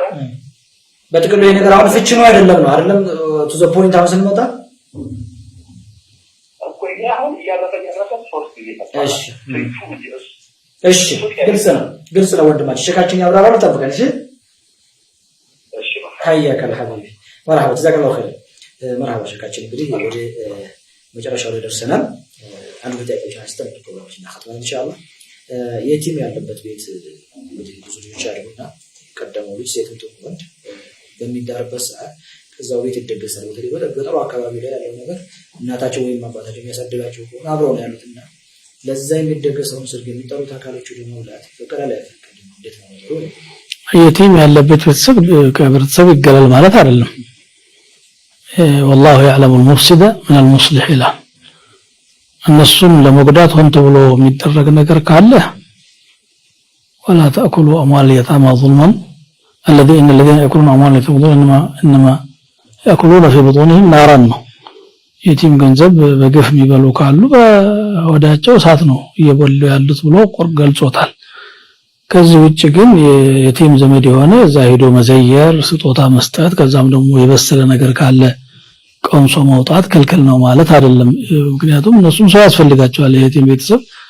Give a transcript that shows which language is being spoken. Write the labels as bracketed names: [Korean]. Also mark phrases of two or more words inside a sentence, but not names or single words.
[Amharic] በጥቅሉ የነገር አሁን ፍቺ ነው አይደለም [English] to the point [Amharic] አሁን ስንመጣ እኮ ያሁን ያረፈ ሶስት ጊዜ እሺ ግልጽ ነው ወንድማችን ሸካችን ያብራራሉ ተጠብቀን እሺ [Arabic] حياك الحبيب مرحبا جزاك الله خير مرحبا [Amharic] ሸካችን እንግዲህ ወደ መጨረሻው ላይ ደርሰናል አንዱ ጥያቄዎችን አስተምር ፕሮግራማችን እናخطባለን ኢንሻአላህ የቲም ያለበት ቤት እንግዲህ ብዙ ልጆች አሉና ቀደመው ልጅ ሴትም ትሆን በሚዳርበት ሰዓት ከዛው ቤት ይደገሳል በተለይ በገጠሩ አካባቢ ላይ ያለው ነገር እናታቸው ወይም አባታቸው የሚያሳድጋቸው ከሆነ አብረው ነው ያሉትና ለዛ የሚደገሰውን ሰርግ የሚጠሩት አካሎቹ ደግሞ ላት ፈቀራለ ያፈቀዱ እንዴት ነው የቲም ያለበት ቤተሰብ ከህብረተሰብ ይገላል ማለት አይደለም [Arabic] والله يعلم المفسد من المصلح له [Amharic] እነሱን ለመጉዳት ሆን ተብሎ የሚደረግ ነገር ካለ [Arabic] ولا تاكلوا اموال اليتامى ظلما الذين ياكلون اموال اليتامى ظلما انما ياكلون في بطونهم نارا [Amharic] የቲም ገንዘብ በግፍ የሚበሉ ካሉ ወዳቸው እሳት ነው እየበሉ ያሉት ብሎ ቁርአን ገልጾታል ከዚህ ውጭ ግን የቲም ዘመድ የሆነ እዛ ሄዶ መዘየር ስጦታ መስጠት ከዛም ደግሞ የበሰለ ነገር ካለ ቀምሶ መውጣት ክልክል ነው ማለት አይደለም ምክንያቱም እነሱም ሰው ያስፈልጋቸዋል የየቲም ቤተሰብ